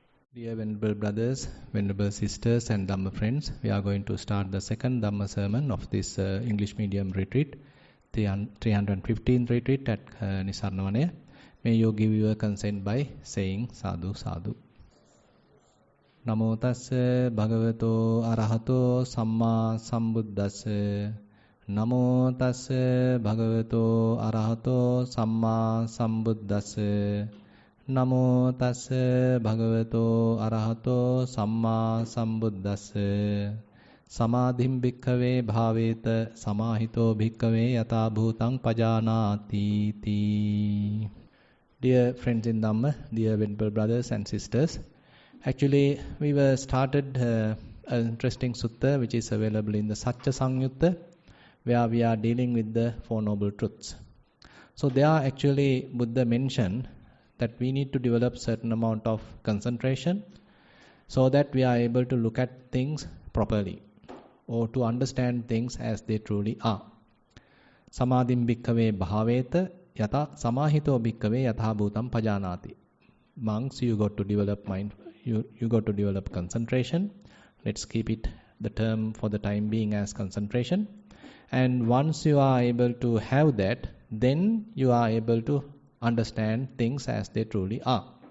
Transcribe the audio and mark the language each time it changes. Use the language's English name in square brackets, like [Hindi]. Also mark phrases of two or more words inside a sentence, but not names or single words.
[English] Dear Venerable Brothers, Venerable Sisters and Dhamma friends, we are going to start the second Dhamma sermon of this English medium retreat, 315th retreat at Nissarana Vanaya. May you give your consent by saying [Pali] Sadhu Sadhu. Namo tassa bhagavato arahato samma sambuddhassa. Namo tassa bhagavato arahato samma sambuddhassa. Namo tassa bhagavato arahato samma sambuddhassa. Samadhim bhikkhave bhaveta samahito bhikkhave yata bhutang pajanati ti. [English] Dear friends in Dhamma, dear Venerable Brothers and Sisters, actually we were started an interesting sutta which is available in the Satya Sangyutta, where we are dealing with the Four Noble Truths. So there actually Buddha mentioned that we need to develop certain amount of concentration so that we are able to look at things properly or to understand things as they truly are. [Pali] Samadhim bhikkhave bhaveta yata samahito bhikkhave yatha bhutam pajanati. [English] Monks, you got to develop mind, you got to develop concentration. Let's keep it the term for the time being as concentration. And once you are able to have that, then you are able to understand things as they truly are.